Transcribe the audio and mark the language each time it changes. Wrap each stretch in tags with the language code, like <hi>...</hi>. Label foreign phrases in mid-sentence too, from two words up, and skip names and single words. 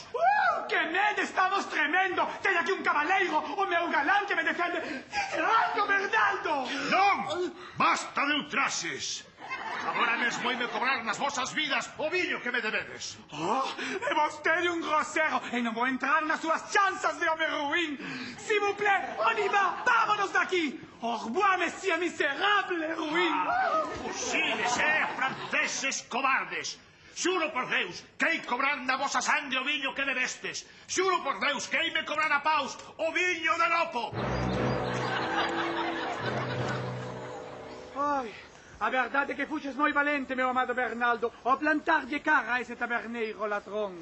<gl>Que medo, estamos tremendo. Ten aquí un cabaleiro, o meu galán que me defende. ¡Tirando, Bernardo! Non! Basta de ultrases. Agora mesmo ime cobrar nas vosas vidas o viño que me debedes. E vostede un grosero, e non vou entrar nas súas chanzas de home ruín.</gl> <fr>S'il vous plaît, on y va,</fr> <es>vámonos daqui.</es> <fr>Au revoir, monsieur miserable ruín.</fr> <es>Fusiles, franceses cobardes.</es> <gl>Xuro por Deus que hei cobrar na vosa sangre o viño que debestes. Xuro por Deus que hei me cobrar a paus o viño de Lopo. Ai, a verdade é que fuches moi valente, meu amado Bernardo, ao plantar de cara a ese taberneiro ladrón.</gl>